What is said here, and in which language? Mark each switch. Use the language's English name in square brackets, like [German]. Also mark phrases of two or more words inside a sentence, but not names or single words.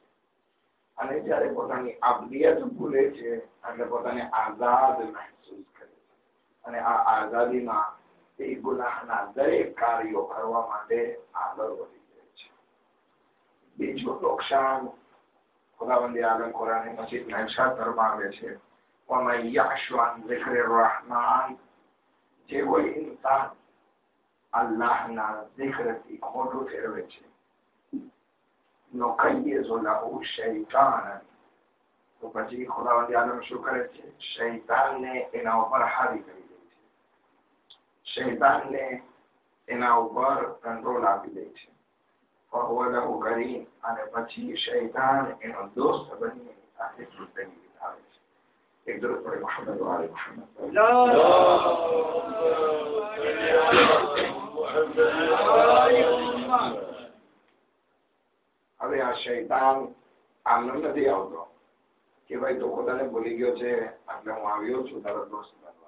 [Gujarati] અને જ્યારે પોતાની અબ્દિયત ભૂલે છે એટલે પોતાને આઝાદ મહેસૂસ કરે છે. અને આ આઝાદીમાં એ ગુનાહના દરેક કાર્યો કરવા માટે આગળ વધી જાય છે. બીજું નુકસાન ખુદાવંદ આલમ કુરાન મજીદમાં ઇરશાદ ફરમાવે છે [Arabic] وَمَن يَعْشُ عَن ذِكْرِ الرَّحْمَنِ [Gujarati] જે કોઈ ઇન્સાન અલ્લાહના ઝિક્રથી ખોટું ફેરવે છે [Arabic] نُقَيِّضْ لَهُ شَيْطَانًا [Gujarati] તો પછી ખુદાવંદ આલમ શું કરે છે? શૈતાનને એના ઉપર હાવી કરી દે છે. શૈતાનને એના ઉપર કંટ્રોલ આપી દે છે. [Arabic] فَهُوَ لَهُ قَرِينٌ [Gujarati] અને પછી શૈતાન એનો દોસ્ત બની એની સાથે જિંદગી વિતાવે છે. એક દરુદ પડે મુહમ્મદ વાલે મુહમ્મદ. હવે આ શૈતાન આમ નથી આવતો કે ભાઈ તો ખુદાને ભૂલી ગયો છે એટલે હું આવ્યો છું તારો દોસ્ત બનવા.